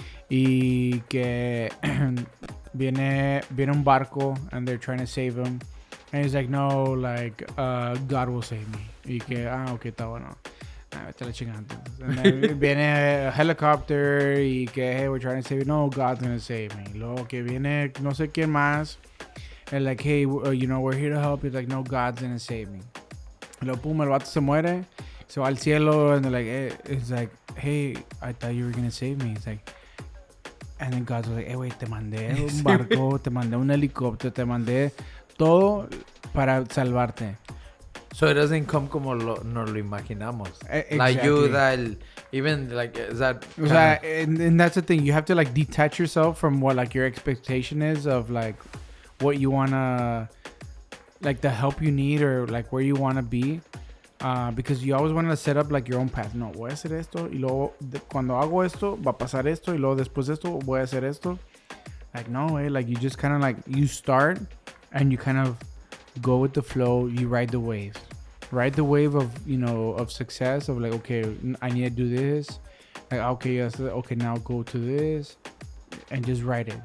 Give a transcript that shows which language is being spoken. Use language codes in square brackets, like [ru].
[es] Y que viene un barco [en] and they're trying to save him. And he's like, no, like, God will save me. [es] Y que, okay, está bueno. Vete la chingada entonces. [en] And then viene a helicopter y que, hey, we're trying to save you. No, God's gonna save me. [es] Luego que viene no sé quién más. [en] And like, hey, you know, we're here to help. He's like, no, God's gonna save me. [es] Luego, pum, el vato se muere. Se va al cielo [en] and they're like, it's like, hey, I thought you were gonna save me. It's like, and then God's like, hey, wait, [es] te mandé un barco, te mandé un helicóptero, te mandé todo para salvarte. [en] So it doesn't come [es] como nos lo imaginamos. [en] Exactly. [es] La ayuda, [en] even like, is that... O sea, and that's the thing. You have to like detach yourself from what like your expectation is of like what you want to, like the help you need or like where you want to be. Because you always want to set up like your own path. [es] No, voy a hacer esto y luego cuando hago esto va a pasar esto y luego después de esto voy a hacer esto. [en] Like no way, like you just kind of like you start and you kind of go with the flow. You ride the wave of, you know, of success of like, okay, I need to do this. Like okay, yes, okay, now go to this and just ride it.